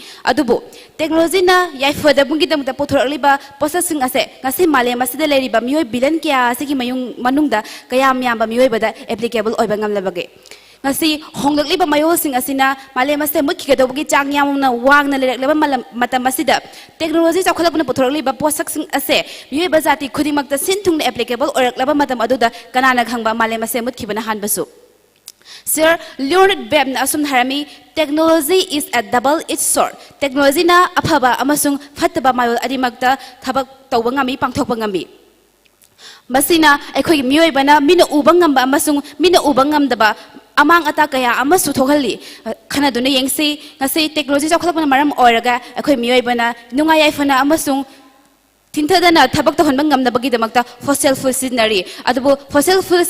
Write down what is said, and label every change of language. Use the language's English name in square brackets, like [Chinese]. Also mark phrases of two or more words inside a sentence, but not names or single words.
[Manipuri] Adubu technology na yai foda bungi damta photoragli ba processing ase ngasi male masida leriba miyoi bilan kya ase ki mayung manungda kaya myamba miyoi bada applicable oiba ngamlabage. Ngasi honglakliba mayosing asina malemase mutkigadawgi chang yamna wangna lerekleba matam masida technology chakholakna puthorakliba posaksing ase miyeba jati khudimakta sinthungna applicable oraklaba matam aduda kanana khangba malemase mutkibana hanbasu. Sir, Leonard Bem na asum harami [English] technology is a double-edged sword. [Manipuri] Technology na aphaba amasung phataba mayol adimakta thabak tawba ngami pangthokba ngami. Masina ekhoi miyoibana mina uba ngamba amasung mina uba ngamdaba amang ata kaya amasu thokhali khana duna yengsi ngasi technology chakholapna maram oiraga ekhoi miyoibana nungai aifana amasung tinthadana thabak to honbang ngamnabagi damakta [English] fossil fuel [Manipuri] signary adubu fossil